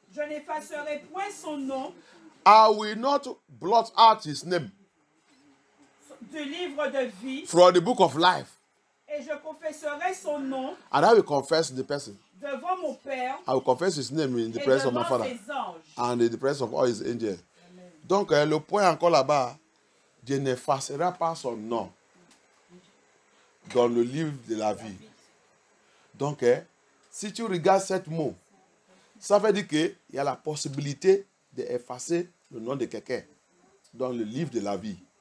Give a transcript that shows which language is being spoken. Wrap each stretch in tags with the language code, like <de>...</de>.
<fr>Je n'effacerai point son nom</fr> <en>I will not blot out his name</en> <fr>du livre de vie,</fr> <en>from the book of life.</en> <fr>et je confesserai son nom</fr> <en>And I will confess the person.</en> <fr>devant mon Père</fr> <en>I will confess his name in the</en> <fr>et</fr> <en>presence of my</en> <fr>devant</fr> <en>Father</en> <fr>ses anges.</fr> <en>and in the presence of all his angels.</en> <fr>Donc, le point encore là-bas, Dieu n'effacera pas son nom dans le livre de la vie. Donc, si tu regardes ce mot, ça veut dire qu'il y a la possibilité d'effacer le nom de quelqu'un dans le livre de la vie.</fr>